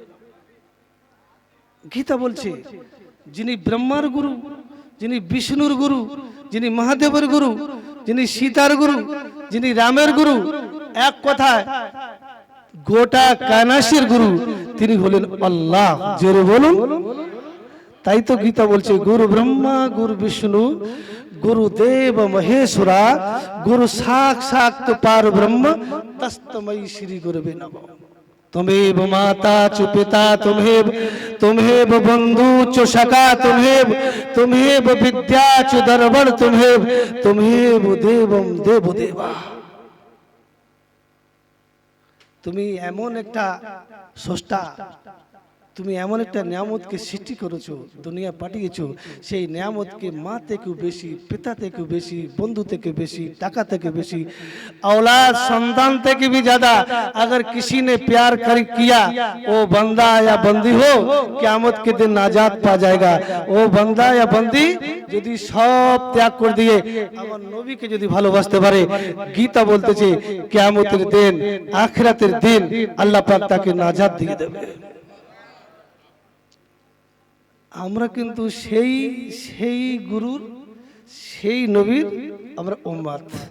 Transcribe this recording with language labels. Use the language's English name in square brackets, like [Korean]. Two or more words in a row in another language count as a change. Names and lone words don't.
[Bangla] গীতা বলছে যিনি ব্রহ্মার গুরু, যিনি বিষ্ণুর গুরু, যিনি মহাদেবের গুরু, যিনি সীতার গুরু, যিনি রামের গুরু, এক কথায় গোটা কায়নাতের গুরু তিনি হলেন আল্লাহ। জোরে বলুন। তাই তো গীতা বলছে [Sanskrit] গুরু ব্রহ্মা গুরু বিষ্ণু গুরুদেব মহেশ্বরা, গুরু সাক্ষাৎ পার ব্রহ্ম তস্मै শ্রী গুরুবে নমঃ। तुम्हेव माता च पिता तुम्हेव बंधु च सखा तुम्हेव विद्या च दर्पण तुम्हेव देवम देव देवा। [Bangla] তুমি এমন একটা স্রষ্টা, তুমি এমন একটা নিয়ামতকে সৃষ্টি করেছো, দুনিয়া পাঠিয়েছো। সেই নিয়ামতকে মা থেকেও বেশি, পিতা থেকেও বেশি, বন্ধু থেকে বেশি, টাকা থেকে বেশি, [Hindi] औलाद संतान থেকে भी ज्यादा अगर किसी ने प्यार कर किया वो बंदा या बंदी हो कियामत के दिन आजाद पा जाएगा। वो बंदा या बंदी [Bangla] যদি সব ত্যাগ করে দিয়ে আমার নবীকে যদি ভালোবাসতে পারে, গীতা বলতেছে কিয়ামতের দিন আখিরাতের দিন আল্লাহ পাক তাকে নাজাত দিয়ে দেবে। আমরা কিন্তু সেই গুরুর সেই নবীর আমরা উম্মত।